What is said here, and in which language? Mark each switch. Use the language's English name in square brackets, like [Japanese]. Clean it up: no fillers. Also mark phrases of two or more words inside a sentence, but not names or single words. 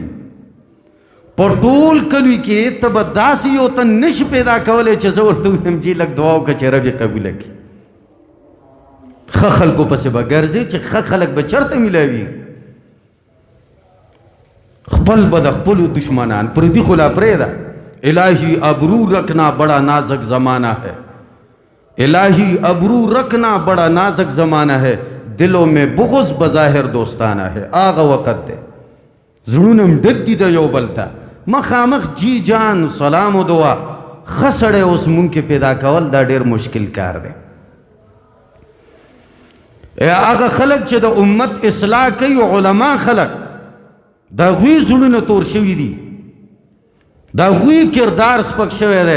[Pashto] په ټول کلي کې ته به داسې یو تن نشي پیدا کولی چې زه ورته ووایم چې لږ دعا وکړه چې رب یې قبوله کړي. ښه خلکو پسې به ګرځې چې ښه خلک به چېرته میلاویږي. خپل به د خپلو دشمنان پردي خو لا پرېږده. [Urdu] الہی ابرو رکھنا بڑا نازک زمانہ ہے، الہی ابرو رکھنا بڑا نازک زمانہ ہے، دلوں میں بغض بظاہر دوستانہ ہے. [Pashto] آغا وقت دے زړونه م ډک دي د یو بل ته، مخامخ جی جان سلام و دعا. ښه سړی اوس مونږ کې پیدا کول دا ډېر مشکل کار دی. هغه خلک چې د امت اصلاح کوي علما خلک، د هغوی زړونه تور شوي دي، د هغوی کردار سپک شوی دی.